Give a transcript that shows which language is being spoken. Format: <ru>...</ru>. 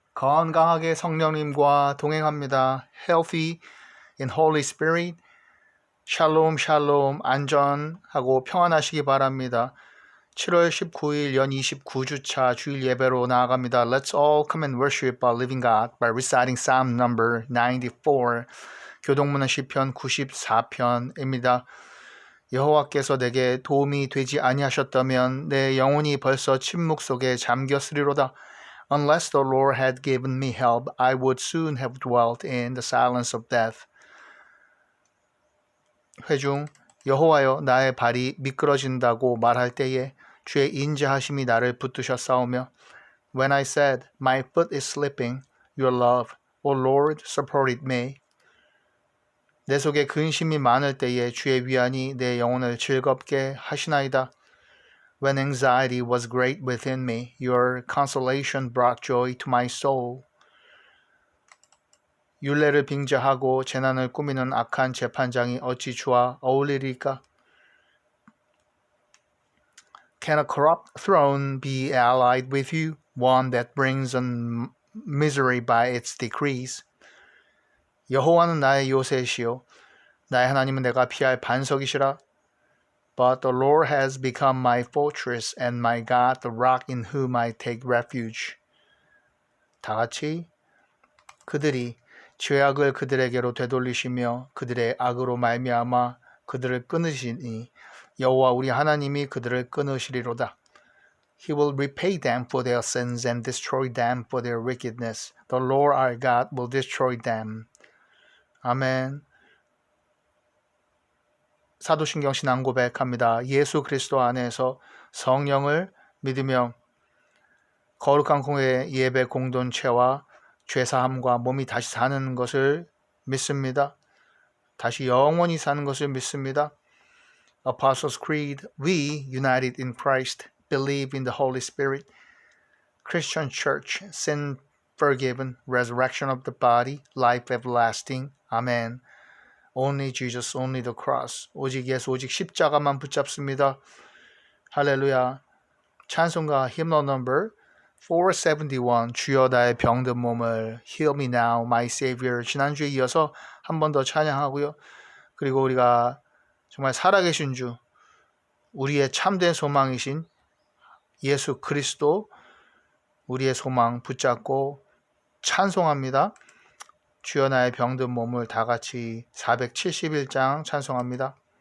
<ko>건강하게 성령님과 동행합니다.</ko> <en>Healthy in Holy Spirit.</en> <ko>샬롬 샬롬 안전하고 평안하시기 바랍니다. 7월 19일 연 29주차 주일 예배로 나아갑니다.</ko> <en>Let's all come and worship our living God by reciting Psalm number 94.</en> <ko>교동문화 시편 94편입니다. 여호와께서 내게 도움이 되지 아니하셨다면 내 영혼이 벌써 침묵 속에 잠겼으리로다.</ko> <en>Unless the Lord had given me help, I would soon have dwelt in the silence of death. 회중 여호와여 나의 발이 미끄러진다고 말할 때에 주의 인자하심이 나를 붙드셨사오며 When I said, my foot is slipping, your love, O Lord, supported me.</en> <ko>내 속에 근심이 많을 때에 주의 위안이 내 영혼을 즐겁게 하시나이다.</ko> <en>When anxiety was great within me, your consolation brought joy to my soul.</en> <ko>율례를 빙자하고 재난을 꾸미는 악한 재판장이 어찌 주와 어울리리까?</ko> <en>Can a corrupt throne be allied with you, one that brings on misery by its decrees?</en> <ko>여호와는 나의 요새시요 나의 하나님은 내가 피할 반석이시라.</ko> <en>But the Lord has become my fortress and my God, the rock in whom I take refuge.</en> <ko>다 같이 그들이 죄악을 그들에게로 되돌리시며 그들의 악으로 말미암아 그들을 끊으시니 여호와 우리 하나님이 그들을 끊으시리로다.</ko> <en>He will repay them for their sins and destroy them for their wickedness. The Lord our God will destroy them.</en> <ko>아멘. 사도신경 신앙 고백합니다. 예수 그리스도 안에서 성령을 믿으며 거룩한 공의 예배 공동체와 죄사함과 몸이 다시 사는 것을 믿습니다. 다시 영원히 사는 것을 믿습니다.</ko> <en>Apostles' Creed, we, united in Christ, believe in the Holy Spirit, Christian Church, sin forgiven, resurrection of the body, life everlasting. Amen. Only Jesus, only the cross.</en> <ko>오직 예수, 오직 십자가만 붙잡습니다. 할렐루야.</ko> <en>찬송가 hymnal number 471 주여 나의 병든 몸을 Heal me now, my Savior.</en> <ko>지난주에 이어서 한 번 더 찬양하고요. 그리고 우리가 정말 살아계신 주, 우리의 참된 소망이신 예수 그리스도, 우리의 소망 붙잡고 찬송합니다. 주여 나의 병든 몸을 다 같이 471장 찬송합니다.</ko>